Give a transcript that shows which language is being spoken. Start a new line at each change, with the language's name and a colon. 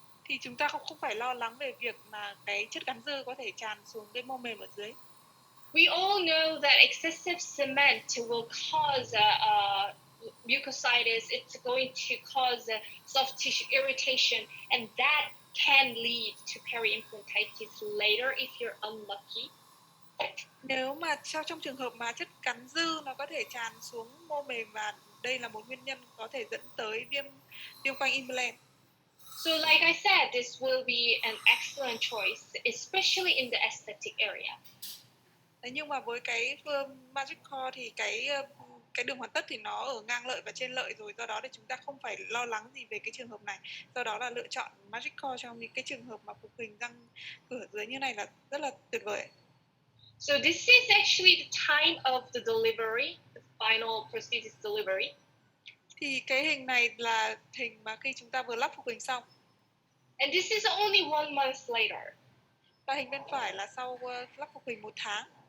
Vietnamese: thì chúng ta không phải lo lắng về việc mà cái chất gắn dư có thể tràn xuống cái mô mềm ở dưới.
English: We all know that excessive cement will cause mucositis. It's going to cause soft tissue irritation, and that can lead to peri-implantitis later if you're unlucky.
Vietnamese: Nếu mà trong trường hợp mà chất gắn dư nó có thể tràn xuống mô mềm, và đây là một nguyên nhân có thể dẫn tới viêm quanh implant.
English: So like I said, this will be an excellent choice, especially in the aesthetic area.
Vietnamese: Đấy, nhưng mà với cái Magic Core thì cái đường hoàn tất thì nó ở ngang lợi và trên lợi rồi, do đó thì chúng ta không phải lo lắng gì về cái trường hợp này. Do đó là lựa chọn Magic Core trong những cái trường hợp mà phục hình răng cửa dưới như này là rất là tuyệt vời.
English: So this is actually the time of the delivery, the final prosthesis delivery.
Vietnamese: Thì cái hình này là hình mà khi chúng ta vừa lắp phục hình xong.
English: And this is only 1 month later.
Vietnamese: Và hình bên phải là sau lắp phục hình 1 tháng.